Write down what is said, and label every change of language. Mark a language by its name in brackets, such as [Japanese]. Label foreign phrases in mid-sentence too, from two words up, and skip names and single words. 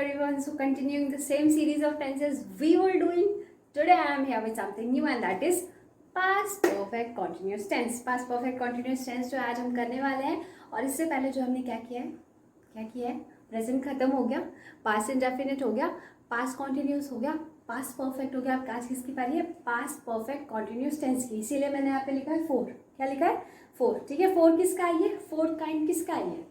[English] everyone. So continuing the same series of tenses we were doing, today I am here with something new and that is past perfect continuous tense. Past perfect continuous tense [Hindi] जो आज हम करने वाले हैं, और इससे पहले जो हमने क्या किया है, प्रेजेंट खत्म हो गया, [English] past indefinite [Hindi] हो गया, [English] past continuous [Hindi] हो गया, [English] past perfect [Hindi] हो गया। अब आज किसकी पारी है? [English] past perfect continuous tense [Hindi] की। इसीलिए मैंने यहाँ पे लिखा है 4। क्या लिखा है? 4। ठीक है, 4 किसका आई है? [English] 4th kind [Hindi] किसका आई है?